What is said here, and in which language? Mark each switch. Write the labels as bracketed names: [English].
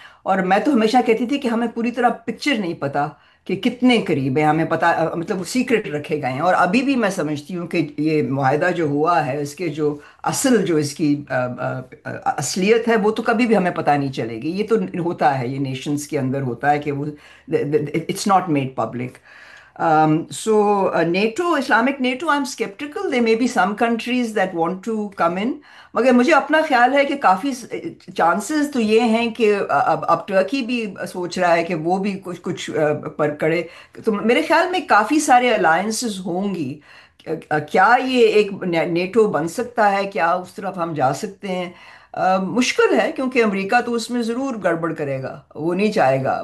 [Urdu] اور میں تو ہمیشہ کہتی تھی کہ ہمیں پوری طرح پکچر نہیں پتہ کہ کتنے قریب ہیں, ہمیں پتہ مطلب سیکرٹ رکھے گئے ہیں. اور ابھی بھی میں سمجھتی ہوں کہ یہ معاہدہ جو ہوا ہے اس کے جو جو اس کی اصلیت ہے وہ تو کبھی بھی ہمیں پتہ نہیں چلے گی. یہ تو ہوتا ہے, یہ نیشنز کے اندر ہوتا ہے کہ وہ [English] It's not made public. So NATO, Islamic NATO, I'm skeptical. There may be some countries that want to come in. [Urdu] مگر مجھے اپنا خیال ہے کہ کافی چانسز تو یہ ہیں کہ اب ٹرکی بھی سوچ رہا ہے کہ وہ بھی کچھ پر کرے, تو میرے خیال میں کافی سارے الائنسز ہوں گی. کیا یہ ایک نیٹو بن سکتا ہے, کیا اس طرف ہم جا سکتے ہیں؟ مشکل ہے, کیونکہ امریکہ تو اس میں ضرور گڑبڑ کرے گا, وہ نہیں چاہے گا.